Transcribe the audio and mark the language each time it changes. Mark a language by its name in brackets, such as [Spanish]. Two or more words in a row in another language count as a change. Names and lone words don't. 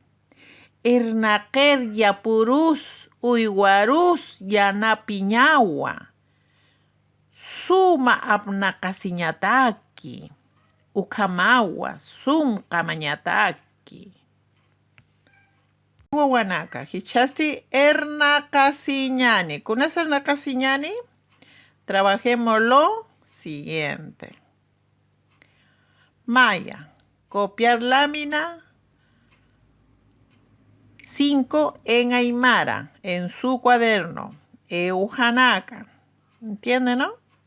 [Aymara] Irnaker yapurus uywarus yanapiñawa. Suma apnakasiñataki. Ukamawa sum kamañataki. Wawanaka, hichasti ernakasiñani. [Spanish] ¿Conoces ernakasiñani? Trabajemos lo siguiente. Maya, copiar lámina 5 en Aymara, en su cuaderno. Eujanaka. ¿Entienden, no?